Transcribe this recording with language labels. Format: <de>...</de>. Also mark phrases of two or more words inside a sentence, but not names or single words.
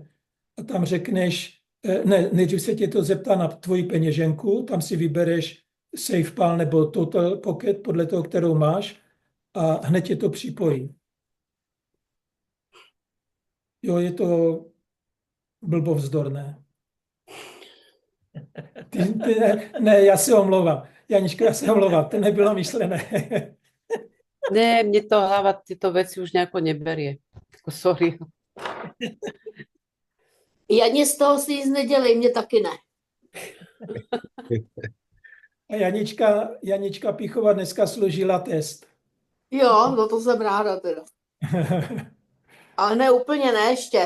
<cs>A tam řekneš, nejdřív se tě to zeptá na tvoji peněženku, tam si vybereš SafePal nebo Total Pocket, podle toho, kterou máš, a hned tě to připojí. Jo, je to blbovzdorné. Ne, já se omlouvám. Janičko, já se omlouvám, to nebylo myšlené.</cs> <sk>Ne, mne to hlava tieto veci už nejako neberie. Jako sorry.</sk> <cs>Janě z toho si nic nedělej, mě taky ne. A Janička Pichová dneska složila test. Jo, no to jsem ráda teda. Ale ne úplně, ne ještě.</cs>